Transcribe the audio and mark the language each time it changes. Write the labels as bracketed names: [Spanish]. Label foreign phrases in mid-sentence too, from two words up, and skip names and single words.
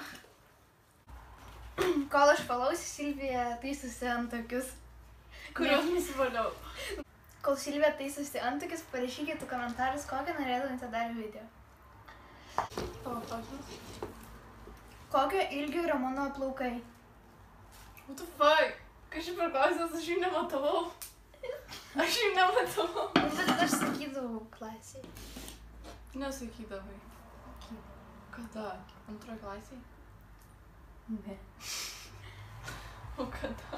[Lithuanian] Kol aš palausiu, Silvija taisosi antakius. Kuriuos nusivaliau. Kol Silvija taisosi antakius, parašykite komentarus, kokią norėtumėte dar video. Tavo klausimas? Kokio ilgio yra mano plaukai? [English] What the fuck? [Lithuanian] Kas čia per klausimas, aš jų nematavau. Aš jų nematavau. Bet aš sakydavau klasiai. Nesakydavai. Kada? Antroje klasėje? Ne. O kada?